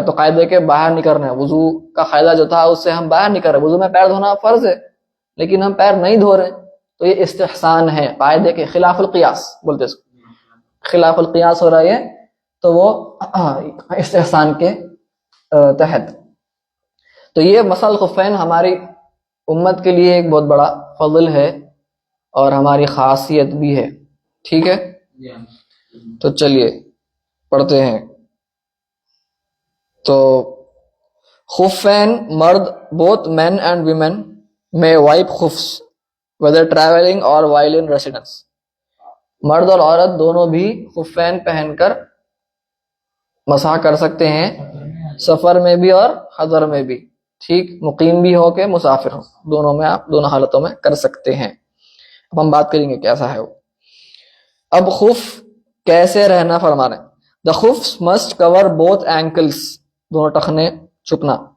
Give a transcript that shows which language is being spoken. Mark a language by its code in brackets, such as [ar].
[ur] تو قاعدے کے باہر نہیں کرنا ہے، وضو کا قاعدہ جو تھا اس سے ہم باہر نہیں کر رہے. وضو میں پیر دھونا فرض ہے لیکن ہم پیر نہیں دھو رہے، تو یہ استحسان ہے، قاعدے کے خلاف القیاس بولتے اس کو، خلاف القیاس ہو رہا ہے، تو وہ استحسان کے تحت. تو یہ مسح الخفین ہماری امت کے لیے ایک بہت بڑا فضل ہے اور ہماری خاصیت بھی ہے، ٹھیک ہے. تو چلیے پڑھتے ہیں. تو خفین مرد، [en] both men and women may wipe khufs whether traveling or while in residence. [ur] مرد اور عورت دونوں بھی خفین پہن کر مسح کر سکتے ہیں، سفر میں بھی اور حضر میں بھی، ٹھیک. مقیم بھی ہو کہ مسافر ہو، دونوں میں آپ دونوں حالتوں میں کر سکتے ہیں. اب ہم بات کریں گے کیسا ہے وہ. اب خف کیسے رہنا فرما رہے ہیں. [en] The khufs must cover both ankles، [ur] دونوں ٹخنے چھپنا.